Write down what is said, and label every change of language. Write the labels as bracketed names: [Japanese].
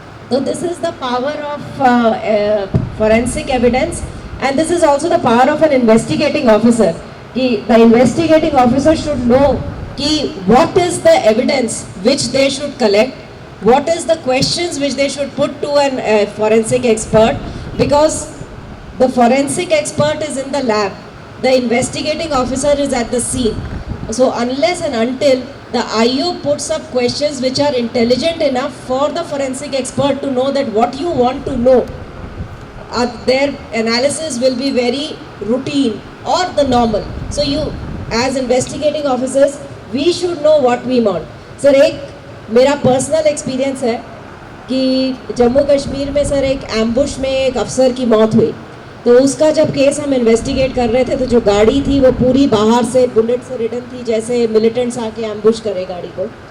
[English] तो this is the power of forensic evidence and this is also the power of an investigating officer, कि the investigating officer should know कि what is the evidence which they should collect, what is the questions which they should put to an forensic expert, because the forensic expert is in the lab, the investigating officer is at the scene. So unless and until the IO puts up questions which are intelligent enough for the forensic expert to know that what you want to know, their analysis will be very routine or the normal. So you as investigating officers, we should know what we want. [Hindi] Sir, एक मेरा personal experience है कि जम्मू कश्मीर में sir एक ambush में एक अफसर की मौत हुई। तो उसका जब केस हम इन्वेस्टिगेट कर रहे थे तो जो गाड़ी थी वो पूरी बाहर से बुलेट से रिटर्न थी, जैसे मिलिटेंट्स आके एम्बुश करे गाड़ी को।